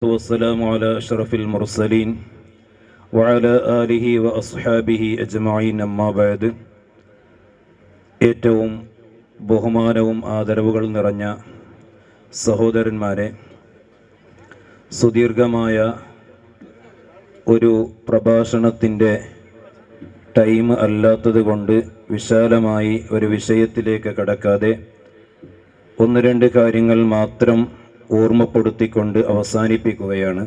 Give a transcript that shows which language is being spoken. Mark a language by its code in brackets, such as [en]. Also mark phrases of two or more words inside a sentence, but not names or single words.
[ar] والسلام على أشرف المرسلين وعلى آله وأصحابه أجمعين أما بعد. [ml] ഏറ്റവും ബഹുമാനവും ആദരവുകൾ നിറഞ്ഞ സഹോദരന്മാരെ, സുദീർഘമായ ഒരു പ്രഭാഷണത്തിൻ്റെ ടൈം അല്ലാത്തത് കൊണ്ട് വിശാലമായി ഒരു വിഷയത്തിലേക്ക് കടക്കാതെ ഒന്ന് രണ്ട് കാര്യങ്ങൾ മാത്രം ഓർമ്മപ്പെടുത്തിക്കൊണ്ട് അവസാനിപ്പിക്കുകയാണ്.